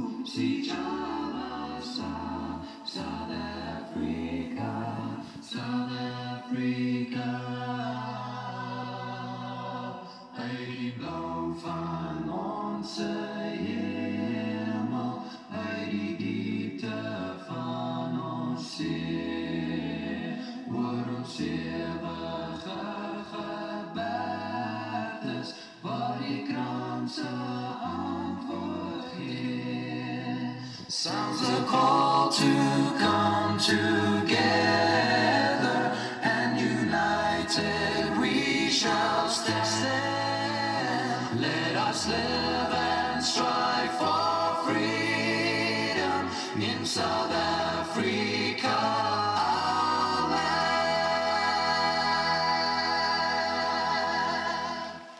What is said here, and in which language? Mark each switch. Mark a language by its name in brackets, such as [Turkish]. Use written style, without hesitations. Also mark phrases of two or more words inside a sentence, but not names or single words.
[English] South Africa, South Africa. [Afrikaans] Hy die blauw van onze hemel, hy die diepte van ons see, oor ons ewige gebergtes, waar die kranse antwoord gee. [English] Sounds a call to come together, and united we shall stand. Let us live and strive for freedom in South Africa, our land.